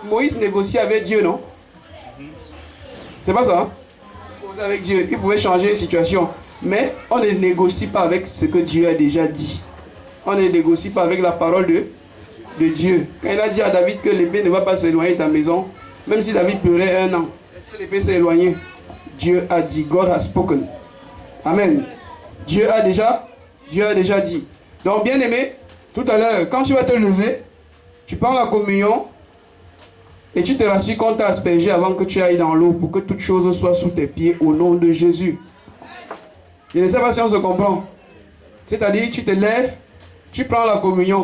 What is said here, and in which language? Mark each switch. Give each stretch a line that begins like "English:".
French: Moïse négociait avec Dieu, non? C'est pas ça, hein? Avec Dieu, il pouvait changer la situation. Mais on ne négocie pas avec ce que Dieu a déjà dit. On ne négocie pas avec la parole de Dieu. Quand il a dit à David que l'épée ne va pas s'éloigner de ta maison, même si David pleurait 1 an, est-ce que l'épée s'est éloignée? Dieu a dit,
English: God has spoken.
French: Amen. Dieu a déjà dit. Donc bien aimé, tout à l'heure, quand tu vas te lever, tu prends la communion et tu te rassures qu'on t'a aspergé avant que tu ailles dans l'eau pour que toute chose soit sous tes pieds au nom de Jésus. Je ne sais pas si on se comprend. C'est-à-dire, tu te lèves, tu prends la communion.